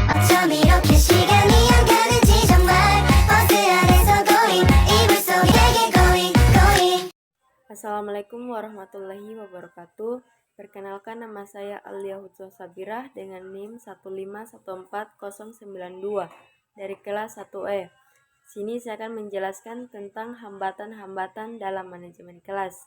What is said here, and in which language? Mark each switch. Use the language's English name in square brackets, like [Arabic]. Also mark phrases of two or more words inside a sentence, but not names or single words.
[Korean] 좀 이렇게 시간이 안 가는지 정말 버스 안에서 고잉 이불 속에 [English] going going. [Arabic] السلام عليكم ورحمة الله وبركاته. [Indonesian] Perkenalkan, nama saya Alia Hutsah Sabirah dengan NIM 1514092 dari kelas 1E. Sini saya akan menjelaskan tentang hambatan-hambatan dalam manajemen kelas.